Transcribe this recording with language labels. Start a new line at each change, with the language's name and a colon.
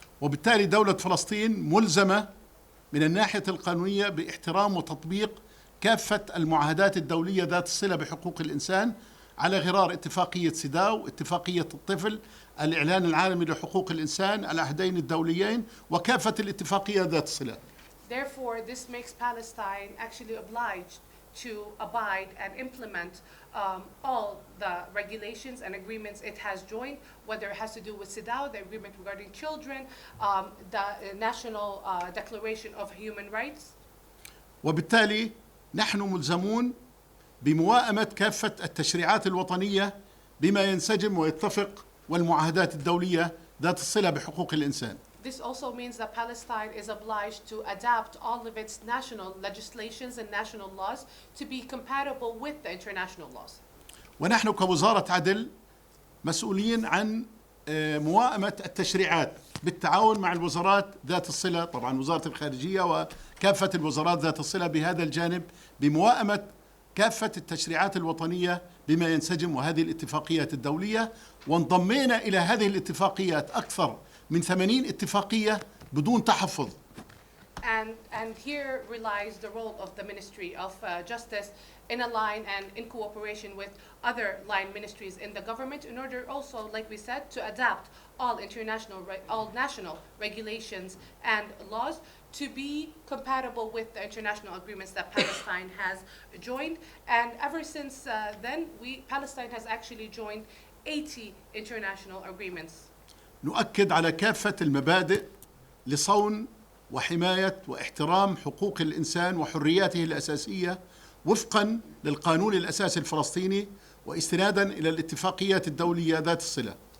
Arabic: وبالتالي دولة فلسطين ملزمة من الناحية القانونية باحترام وتطبيق كافة المعاهدات الدولية ذات الصلة بحقوق الإنسان على غرار اتفاقية سيداو، اتفاقية الطفل، الإعلان العالمي لحقوق الإنسان، العهدين الدوليين، وكافة الاتفاقيات ذات الصلة.
English: Therefore, this makes Palestine actually obliged to abide and implement all the regulations and agreements it has joined, whether it has to do with CEDAW, the agreement regarding children, the National Declaration of Human Rights.
Arabic: وبالتالي نحن ملزمون بموائمة كافة التشريعات الوطنية بما ينسجم ويتفق والمعاهدات الدولية ذات الصلة بحقوق الإنسان.
English: This also means that Palestine is obliged to adapt all of its national legislations and national laws to be compatible with the international laws.
Arabic: ونحن كوزارة عدل مسؤولين عن موائمة التشريعات بالتعاون مع الوزارات ذات الصلة، طبعا وزارة الخارجية وكافة الوزارات ذات الصلة بهذا الجانب، بموائمة كافة التشريعات الوطنية بما ينسجم وهذه الاتفاقيات الدولية. وانضمينا إلى هذه الاتفاقيات أكثر من 80 اتفاقية بدون تحفظ.
English: And here relies the role of the Ministry of Justice in a line and in cooperation with other line ministries in the government in order also, like we said, to adapt all national regulations and laws to be compatible with the international agreements that Palestine has joined. And ever since then, Palestine has actually joined 80 international agreements.
Arabic: نؤكد على كافة المبادئ لصون وحماية واحترام حقوق الإنسان وحرياته الأساسية وفقا للقانون الأساسي الفلسطيني واستنادا إلى الاتفاقيات الدولية ذات الصلة.